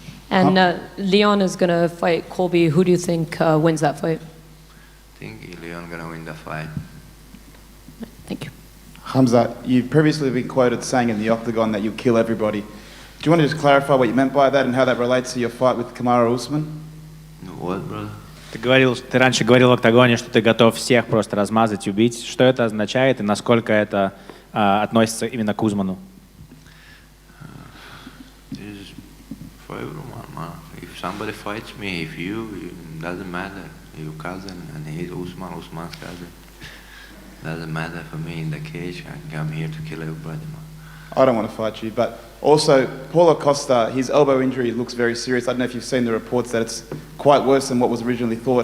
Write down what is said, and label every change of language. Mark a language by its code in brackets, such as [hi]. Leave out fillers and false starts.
[en] And Leon is going to fight Colby. Who do you think wins that fight? I think Leon gonna win the fight. Thank you. Khamzat, you've previously been quoted saying in the octagon that you'll kill everybody. Do you want to just clarify what you meant by that and how that relates to your fight with Kamaru Usman? What, brother? [ru] Ты раньше говорил в октагоне, что ты готов всех просто размазать, убить. Что это означает и насколько это относится именно к Узману? [en] For everyone, man. If somebody fights me, if you, it doesn't matter. Your cousin, and he's Usman's cousin. Doesn't matter for me in the cage. I come here to kill everybody, man. I don't want to fight you, but also Paulo Costa, his elbow injury looks very serious. I don't know if you've seen the reports that it's quite worse than what was originally thought.